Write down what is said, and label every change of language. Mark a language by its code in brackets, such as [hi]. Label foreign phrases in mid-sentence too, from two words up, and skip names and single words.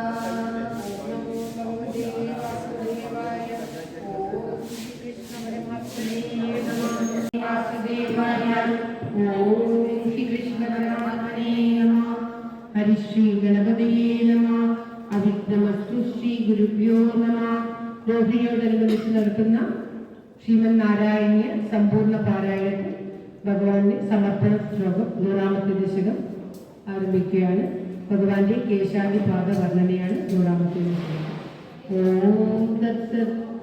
[sa] वासुदेवाय ॐ श्रीकृष्णपरमात्मने नमः. वासुदेवाय ॐ श्रीकृष्णपरमात्मने नमः. हरिश्रीगणपतये नमः. [ml] നിർമ്മിച്ച് നടത്തുന്ന ശ്രീമൻ നാരായണീയ സമ്പൂർണ്ണ പാരായണത്തിൽ ഭഗവാന്റെ സമർപ്പണ ശ്ലോകം 100ാമത്തെ ദശകം ആരംഭിക്കുകയാണ്. ഭഗവാന്റെ കേശാദി പാദ വർണ്ണനയാണ് 100ാമത്തെ ദശകം. [sa] ഓം തത്സത്.